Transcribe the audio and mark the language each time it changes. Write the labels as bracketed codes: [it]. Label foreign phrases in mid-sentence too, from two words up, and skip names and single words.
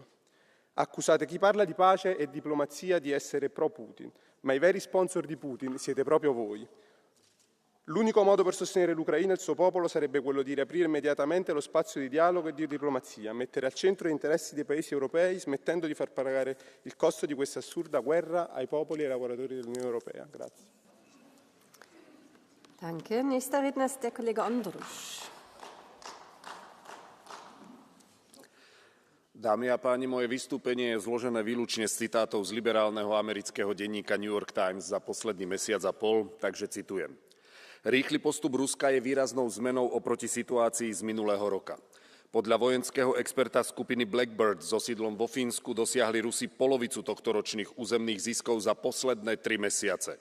[it] Accusate chi parla di pace e diplomazia di essere pro-Putin, ma i veri sponsor di Putin siete proprio voi. L'unico modo per sostenere l'Ucraina e il suo popolo sarebbe quello di riaprire immediatamente lo spazio di dialogo e di diplomazia, mettere al centro gli interessi dei paesi europei, smettendo di far pagare il costo di questa assurda guerra ai popoli e ai lavoratori dell'Unione Europea. Grazie. [de] Danke. Nächster Redner ist der Kollege Ondrusch. [sk] Dámy a páni, moje vystúpenie je zložené výlučne z citátov z liberálneho amerického denníka New York Times za posledný mesiac a pol, takže citujem. Rýchly postup Ruska je výraznou zmenou oproti situácii z minulého roka. Podľa vojenského experta skupiny Blackbird so sídlom vo Fínsku dosiahli Rusi polovicu tohtoročných územných ziskov za posledné 3 mesiace.